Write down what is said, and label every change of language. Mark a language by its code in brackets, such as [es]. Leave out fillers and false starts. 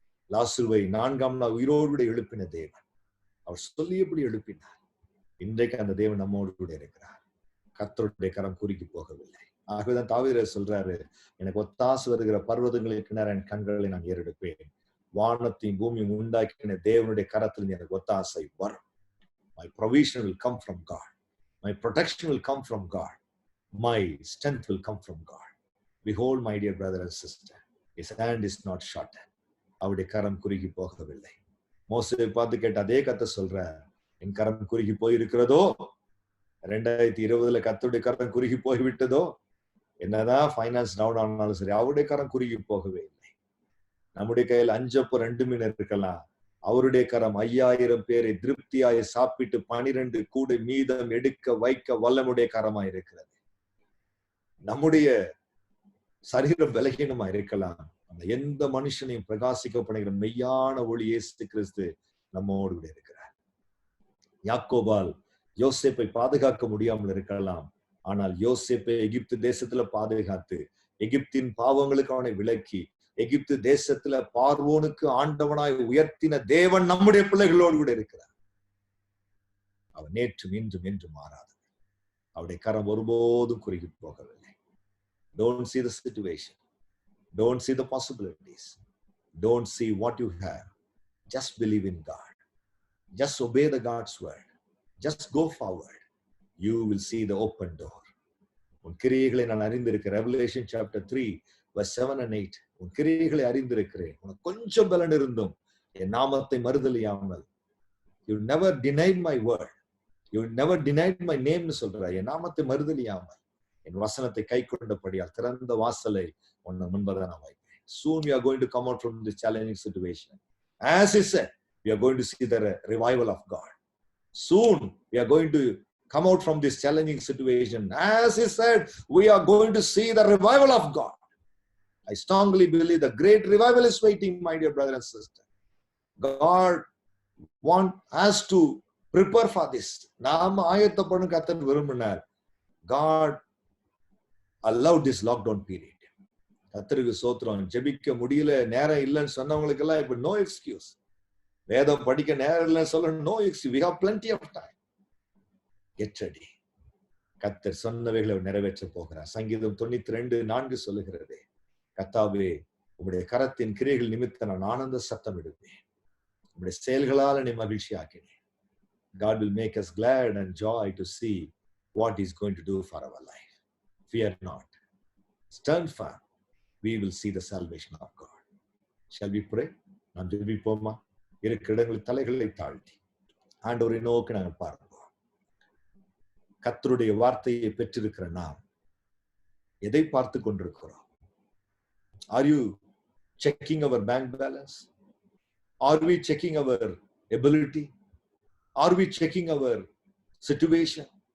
[ta] லாசருவை 4ஆம் நாள் உயிரோடு எழுப்பின தேவன், அவர் சொல்லியபடி எழுப்பினார். இன்றைக்கு அந்த தேவன் நம்மோடு கூட இருக்கிறார். கர்த்தருடைய கரம் குறுக்கி போகவில்லை. ஆகவேதான் தாவீது சொல்றாரு, எனக்கு ஒத்தாசு வருகிற பர்வதங்களுக்கு நேர என் கண்களை நான் ஏறெடுப்பேன், வானத்தையும் பூமியும் உண்டாக்கின தேவனுடைய கரத்தில் எனக்கு ஒத்தாசை வரும். [en] My provision will come from God. My protection will come from God. My strength will come from God. Behold, my dear brother and sister, his hand is not shortened. [ta] அவருடைய கரம் குறுகி போகவில்லை. மோசேயை பார்த்து கேட்ட அதே கர்த்தர் சொல்றார், என் கரம் குறுகி போயிருக்கிறதோ, 2020 கர்த்தருடைய கரம் குறுகி போய்விட்டதோ, என்னதான் ஃபைனான்ஸ் டவுன் ஆனாலும் சரி, அவருடைய கரம் குறுகி போகவே இல்லை. நம்முடைய கையில் 5 அப்பம் 2 மீன் இருக்கலாம், அவருடைய கரம் 5000 பேரை திருப்தியாய் சாப்பிட்டு 12 கூடை மீதம் எடுக்க வைக்க வல்லமுடைய கரமா இருக்கிறது. நம்முடைய சரீரம் பலகீனமா இருக்கலாம், அந்த எந்த மனுஷனையும் பிரகாசிக்க பண்ணுகிற மெய்யான ஒளி இயேசு கிறிஸ்து நம்மோடு கூட இருக்கிறார். யாக்கோபால் யோசேப்பை பாதுகாக்க முடியாமல் இருக்கலாம், ஆனால் யோசேப்பை எகிப்து தேசத்துல பாதுகாத்து எகிப்தின் பாவங்களுக்கு அவனை விலக்கி எகிப்து தேசத்துல பார்வோனுக்கு ஆண்டவனாய் உயர்த்தின தேவன் நம்முடைய பிள்ளைகளோடு கூட இருக்கிறார். அவர் நேற்றும் இன்றும் என்று மாறாதவர். அவருடைய கரம் ஒருபோதும் குறுகி போகவில்லை. [en] Don't see the situation. Don't see the possibilities. Don't see what you have. Just believe in God. Just obey the God's word. Just go forward. You will see the open door. [ta] உன் கிரியைகளை நான் அறிந்திருக்கிறேன். [en] Revelation chapter 3 verse 7 and 8. [ta] உன் கிரியைகளை அறிந்திருக்கிறேன். உனக்கு கொஞ்சம் பலன் இருந்தும் என் நாமத்தை மறுதலியாமல், [en] you never denied my word. You never denied my name [ta] னு சொல்றார். என் நாமத்தை மறுதலியாமல் என் வசனத்தை கை கொண்டபடியால் திறந்த வாசலை உன்னை முன்பதான் நான் வைப்பேன். [en] Soon we are going to come out from this challenging situation. As he said, we are going to see the revival of God. Soon we are going to come out from this challenging situation. As he said, we are going to see the revival of God. I strongly believe the great revival is waiting, my dear brother and sister. God wants us to prepare for this. [ta] நாம் ஆயத்தப்படணும் கர்த்தர் விரும்பினார். [en] God allowed this lockdown period. [ta] கர்த்தருக்கு ஸ்தோத்திரம். ஜெபிக்க முடியல, நேரம் இல்லைன்னு சொன்னவங்களுக்கு எல்லாம் இப்ப [en] No excuse. [ta] வேதம் படிக்க நேரம் இல்லைன்னு சொல்ல [en] No excuse. We have plenty of time. Get ready. [ta] கர்த்தர் சொன்னவைகளை நிறைவேற்ற போகிறார். சங்கீதம் 92:4 சொல்லுகிறது, கர்த்தாவே உம்முடைய கரத்தின் கிரியைகள் நிமித்தம் நான் ஆனந்த சத்தம் எடுப்பேன், உம்முடைய செயல்களால் என்னை மகிழ்ச்சி ஆக்கினேன். [en] God will make us glad and joy to see what He is going to do for our life. Fear not. Stand firm. We will see the salvation of God. Shall we pray? [ta] நாம் ஜெபிப்போமா? இருக்கிற இடங்களில் தலைகளை தாழ்த்தி ஆண்டவரை நோக்கி நாங்கள் பார்ப்போம். கர்த்தருடைய வார்த்தையை பெற்றிருக்கிற நாம் எதை பார்த்து கொண்டிருக்கிறோம்? [en] Are you checking our bank balance? Are we checking our ability? Are we checking our situation?